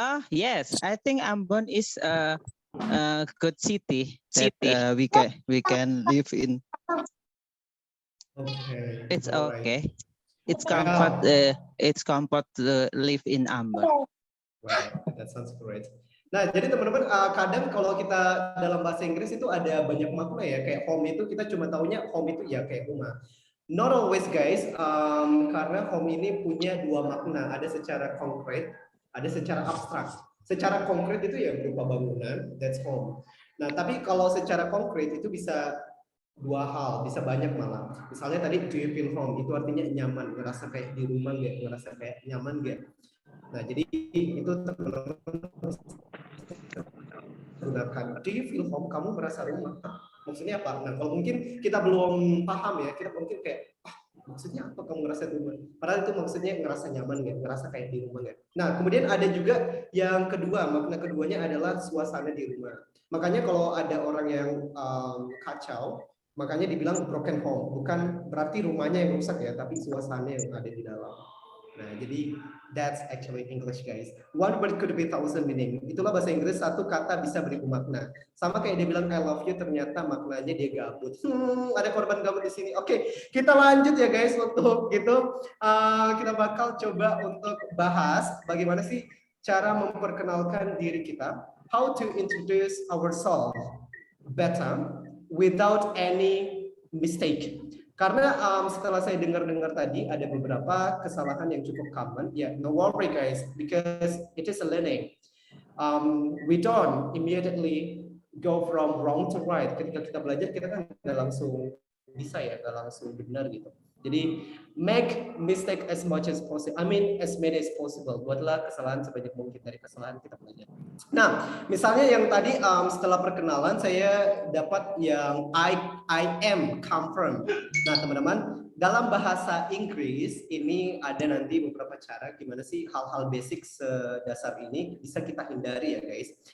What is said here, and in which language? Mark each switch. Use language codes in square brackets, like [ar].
[en] Yes. I think Ambon is a good city that we can live in. Okay. It's alright. okay. It's Wow. comfort. It's comfort to live in Ambon. Wow, that sounds great. [id] Nah, jadi teman-teman, kadang kalau kita dalam bahasa Inggris itu ada banyak makna ya. Kayak home itu kita cuma taunya home itu ya kayak rumah. [en] Not always [id] guys, karena home ini punya dua makna. Ada secara konkret, ada secara abstrak. Secara konkret itu ya berupa bangunan, [en] that's home. [id] Nah, tapi kalau secara konkret itu bisa dua hal, bisa banyak malah. Misalnya tadi [en] do you feel home, [id] itu artinya nyaman, ngerasa kayak di rumah nggak, ngerasa kayak nyaman nggak. Nah, jadi itu teman-teman gunakan. [en] Do you feel home? [id] Kamu merasa rumah? Maksudnya apa? Nah, kalau mungkin kita belum paham ya, kita mungkin kayak, maksudnya apa kamu ngerasa di rumah? Padahal itu maksudnya ngerasa nyaman nggak? Ngerasa kayak di rumah nggak? Nah, kemudian ada juga yang kedua, makna keduanya adalah suasana di rumah. Makanya kalau ada orang yang kacau, makanya dibilang broken home. Bukan berarti rumahnya yang rusak ya, tapi suasana yang ada di dalam. Nah, jadi [en] that's actually English guys. One word could be 1,000 meaning. [id] Itulah bahasa Inggris, satu kata bisa beribu makna. Sama kayak dia bilang [en] I love you, [id] ternyata maknanya dia gabut. Ada korban gabut di sini. Oke, kita lanjut ya guys untuk gitu. Kita bakal coba untuk bahas bagaimana sih cara memperkenalkan diri kita. [en] How to introduce ourselves better without any mistake. [id] Karena setelah saya dengar-dengar tadi ada beberapa kesalahan yang cukup common. [en] Ya, no worry guys, because it is a learning. We don't immediately go from wrong to right. [id] Ketika kita belajar kita kan nggak langsung bisa ya, nggak langsung benar gitu. [en] Jadi make mistake as much as possible. I mean as many as possible. [id] Buatlah kesalahan sebanyak mungkin, dari kesalahan kita belajar. Nah, misalnya yang tadi setelah perkenalan saya dapat yang [en] I am come from. [id] Nah, teman-teman, dalam bahasa Inggris ini ada nanti beberapa cara gimana sih hal-hal basic sedasar ini bisa kita hindari ya guys.